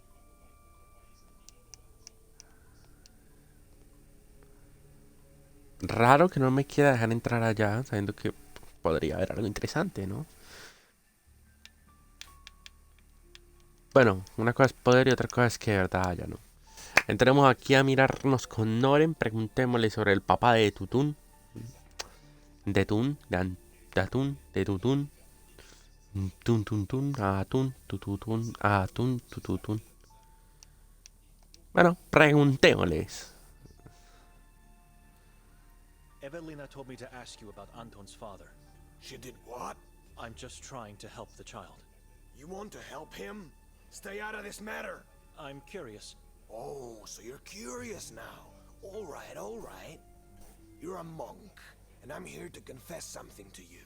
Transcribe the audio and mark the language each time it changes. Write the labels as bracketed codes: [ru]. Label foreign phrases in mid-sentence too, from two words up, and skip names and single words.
[es] Raro que no me quiera dejar entrar allá, sabiendo que podría haber algo interesante, ¿no? Bueno, una cosa es poder y otra cosa es que de verdad haya, ¿no? Entremos aquí a mirarnos con Noren, preguntémosle sobre el papá de Tutún. De Tun, de Atún, de Tutún. Tun tun tun, atún, tututún, atún, tututún. Bueno, preguntémosles. [en] Evelina told me to ask you about Anton's father. She did what? I'm just trying to help the child. You want to help him? Stay out of this matter. I'm curious. Oh, so you're curious now. All right, all right. You're a monk, and I'm here to confess something to you.